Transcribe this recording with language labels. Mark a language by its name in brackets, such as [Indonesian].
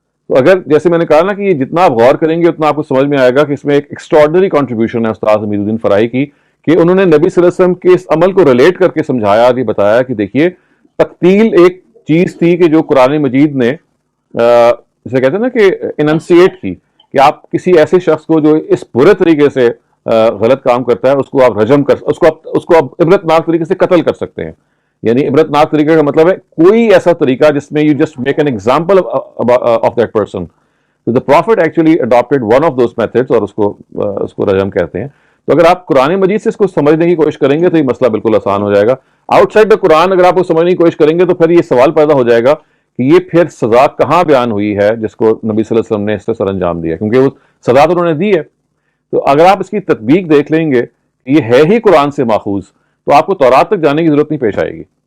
[Urdu] تو اگر جیسے میں نے کہا نا کہ جتنا آپ غور کریں گے اتنا آپ کو سمجھ میں آئے گا کہ اس میں ایک ایکسٹراڈنری کنٹریبیوشن ہے استاد حمید الدین فرائی کی، کہ انہوں نے نبی صلی اللہ علیہ وسلم کے اس عمل کو ریلیٹ کر کے سمجھایا اور یہ بتایا کہ دیکھیے تقتیل ایک چیز تھی کہ جو قرآن مجید نے جسے کہتے ہیں نا کہ اننسیٹ کی، کہ آپ کسی ایسے شخص کو جو اس برے طریقے سے غلط کام کرتا ہے اس کو آپ رجم اس کو آپ عبرت ناک طریقے سے قتل کر سکتے ہیں. یعنی عبرت ناک طریقے کا مطلب ہے کوئی ایسا طریقہ جس میں [English] You just make an example of that person. The Prophet actually adopted one of those methods [Urdu] اور اس کو رجم کہتے ہیں. تو اگر آپ قرآن مجید سے اس کو سمجھنے کی کوشش کریں گے تو یہ مسئلہ بالکل آسان ہو جائے گا. [English] outside the Quran [Urdu] اگر آپ کو سمجھنے کی کوشش کریں گے تو پھر یہ سوال پیدا ہو جائے گا کہ یہ پھر سزا کہاں بیان ہوئی ہے جس کو نبی صلی اللہ علیہ وسلم نے اس سے سر انجام دیا، کیونکہ وہ سزا تو انہوں نے دی ہے. تو اگر آپ اس کی تطبیق دیکھ لیں گے کہ یہ ہے ہی قرآن سے ماخوذ، تو آپ کو تورات تک جانے کی ضرورت نہیں پیش آئے گی.